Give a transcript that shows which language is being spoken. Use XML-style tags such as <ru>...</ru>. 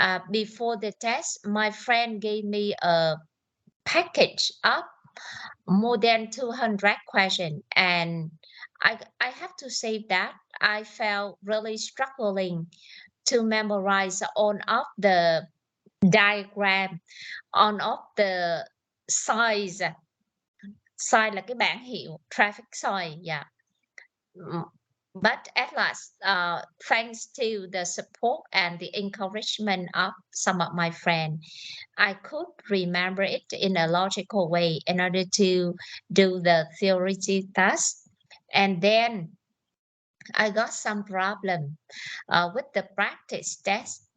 <en>Before the test, my friend gave me a package of more than 200 questions, and I have to say that I felt really struggling to memorize all of the diagram, on of the signs.</en> <vi>Sign là cái bảng hiệu, traffic sign, yeah.</vi> <en>But at last, thanks to the support and the encouragement of some of my friends, I could remember it in a logical way in order to do the theory test. And then I got some problem with the practice test.</en>